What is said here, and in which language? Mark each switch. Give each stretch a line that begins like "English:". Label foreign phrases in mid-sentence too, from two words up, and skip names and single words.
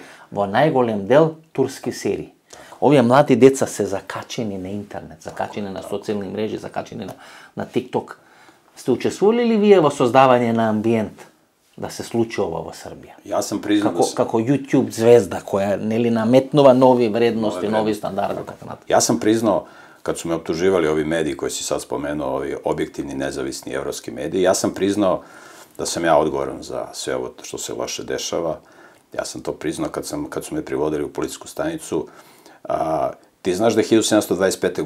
Macedonian: во најголем дел турски серии. Овие млади деца се закачени на интернет, закачени на социјални мрежи, закачени на TikTok. Сте учествували ли вие во создавање на амбиент да се случи ова во Србија? Јас сам признал како YouTube звезда која нели наметнува нови вредности, нови стандарди така натаму. Јас сам признал
Serbian: kad su me optuživali ovi mediji koji si sad spomenuo, ovi objektivni, nezavisni evropski mediji, ja sam priznao da sam ja odgovoran za sve ovo što se loše dešava. Ja sam to priznao kad su me privodili u policijsku stanicu. Ti znaš da je 1725.